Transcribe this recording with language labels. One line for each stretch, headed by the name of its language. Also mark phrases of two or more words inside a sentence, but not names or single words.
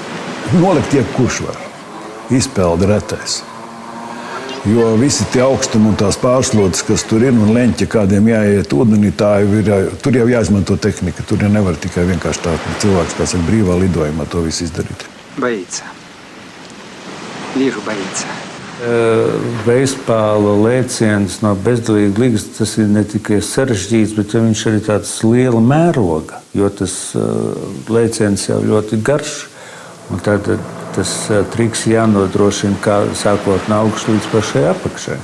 Latvian: Nolikt jebkurš var. Izpelda retais. Jo visi tie augstumi un tās pārslodes, kas tur ir, un leņķi, kādiem jāiet ūdenī, tur jau jāizmanto tehnika. Tur jau nevar tikai vienkārši tā cilvēks, kā saka, brīvā lidojumā to visu izdarīt.
Russian: Боится. Вижу, боится.
Latvian: Veispāla lēciens no bezdelīga līgzdas, tas ir ne tikai sarežģīts, bet viņš arī tāds liela mēroga, jo tas lēciens jau ļoti garš. Un tad tas triks jānodrošina, kā sākot no augšas līdz pašai apakšai.